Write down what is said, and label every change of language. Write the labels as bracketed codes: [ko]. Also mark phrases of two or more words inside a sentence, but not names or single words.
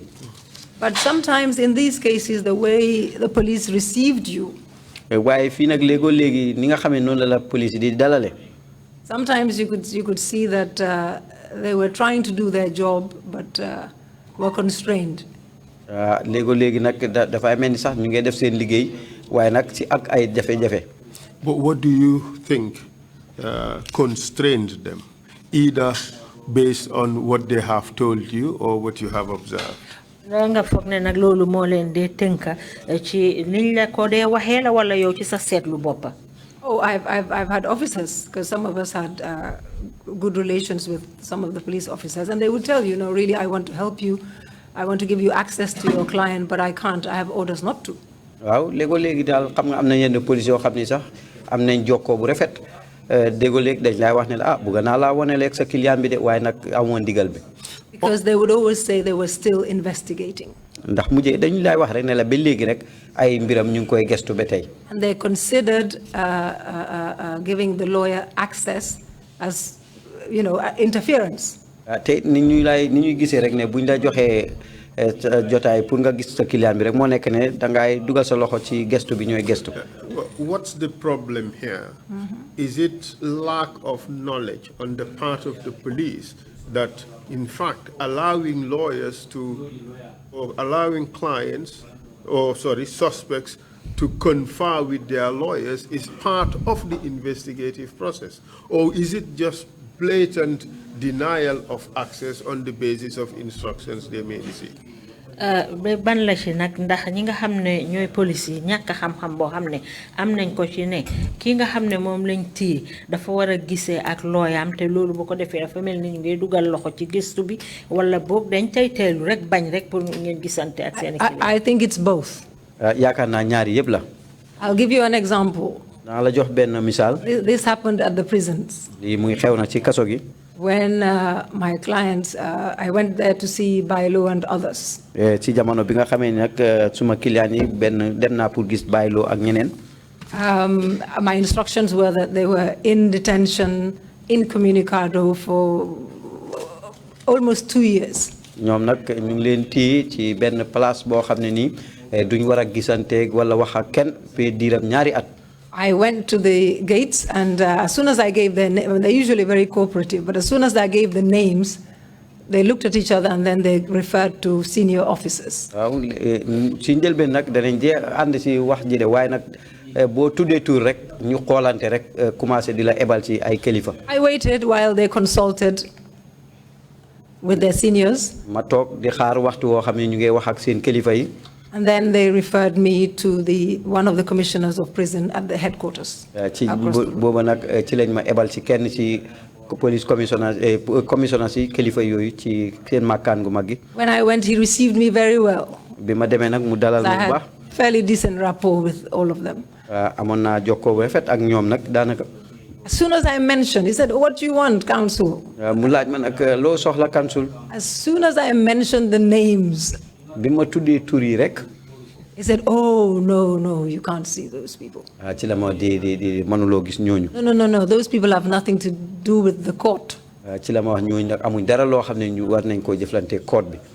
[en] But sometimes in these cases the way the police received you. [wo] waaye fii nag léegi ni nga xamee noonu la police di dalale. [en] Sometimes you could see that they were trying to do their job but were constrained. [wo] léegi nag dafay mel ni sax ñu ngi def seen liggéey waaye nag ci ak ay jafe-jafe. [en] But what do you think constrained them, either based on what they have told you or what you have observed? [wo] nga foog ne nag loolu moo leen dee tënka ci niñ la ko dee waxee la wala yow ci sa seetlu boppa. [en] Oh, I've had officers, because some of us had good relations with some of the police officers, and they would tell you, really, I want to help you, I want to give you access to your client, but I can't. I have orders not to. [wo] Waaw léegi daal xam nga am na yenn police yoo xam ni sax am nañ jokkoo bu rafet léegi dañ lay wax ne bëgg naa laa wane leeg sa client bi de waaye nag amoon ndigal bi. [en] Because they would always say they were still investigating. [wo] Ndax mujjee dañ lay wax rek ne la ba léegi rek ay mbiram ñu ngi koy gestu ba tey. [en] And they considered giving the lawyer access as, interference. [wo] Te ni ñuy gisee rek ne buñ la joxee jotaay pour nga gis sa client bi rek moo nekk ne dangay dugal sa loxo ci gestu bi ñooy gestu. [en] What's the problem here? Is it lack of knowledge on the part of the police that, in fact, allowing lawyers to, or allowing clients, or sorry, suspects to confer with their lawyers is part of the investigative process? Or is it just blatant denial of access on the basis of instructions they may receive? [wo] ban la ci nak ndax ñi nga xamne ñoy police yi ñaka xam-xam bo xamne am nañ ko ci ne ki nga xamne mom lañ ti dafa wara gisé ak loyam te lolu bu ko défé dafa melni ñu ngay duggal loxo ci gëstu bi wala bok dañ tay télu rek bañ rek pour ngeen gisante ak seen [en] I think it's both. [wo] yaakaar naa ñaari yëpp la. [en] I'll give you an example. [wo] naa la jox benn misaal. [en] This happened at the prisons. [wo] lii muy xew na ci kaso gi. [en] When my clients, I went there to see Bailo and others. [wo] ci jamono bi nga xamee ni nag suma client yi benn dem naa pour gis Bailo ak ñeneen. [en] My instructions were that they were in detention, incommunicado for almost 2 years. [wo] ñoom nag ñu ngi leen téye ci benn place boo xam ne nii duñ war a gisanteeg wala wax ak kenn pe diiram ñaari at. [en] I went to the gates, and as soon as I gave their name, they're usually very cooperative, but as soon as I gave the names, they looked at each other and then they referred to senior officers. [wo] waaw si njëlbeen nag danañ jee ànd si wax ji de waaye nag boo tuddee tur rek ñu xoolante rek commencé di la ebal ci ay kilifa. [en] I waited while they consulted with their seniors. [wo] ma toog di xaar waxtu woo xam ne ñu ngi wax ak seen kilifa yi. [en] And then they referred me to one of the commissioners of prison at the headquarters. [wo] ci booba nag ci lañ ma ebal ci kenn ci [en] police commissioner [wo] si kilifa yooyu ci seen makkaan gu mag gi. [en] When I went, he received me very well. [wo] bi ma demee nag mu dalal [en] I [wo] bu baax. [en] had fairly decent rapport with all of them. [wo] amoon naa jokkoo bu rafet ak ñoom nag daanaka. [en] As soon as I mentioned, he said, "What do you want, counsel?" [wo] mu laaj ma nag loo soxla counsel. [en] As soon as I mentioned the names, [wo] bi ma tuddee tur yi rek. [en] he said, "Oh, no, you can't see those people." [wo] ci la ma di mënuloo gis ñooñu. [en] No, those people have nothing to do with the court. [wo] ci la ma wax ñooñu nag amuñ dara loo xam ne ñu war nañ koo jëflante court bi.